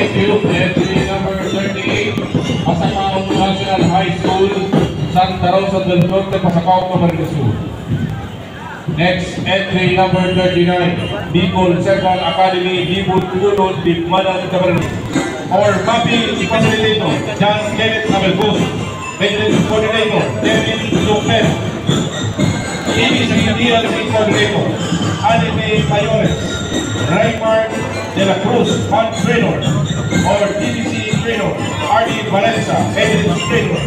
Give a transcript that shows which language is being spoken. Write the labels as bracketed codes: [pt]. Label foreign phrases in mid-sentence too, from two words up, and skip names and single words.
[en] Group entry number 38, Pasakaw National High School, Santa Rosa del Norte, Pasakaw, Camarines Sur. Next entry number 39, Bicol Central Academy, Bicol Tunod, Bicmanan, Camarines. Our mapping facilitator, John Kenneth Abelbus. Maintenance coordinator, Devin Lopez. ABC DLC coordinator, Anime Mayores. Raymar de la Cruz, Hunt Trainer. Or DBC Trainer, Arnie Valencia, Maintenance Trainer.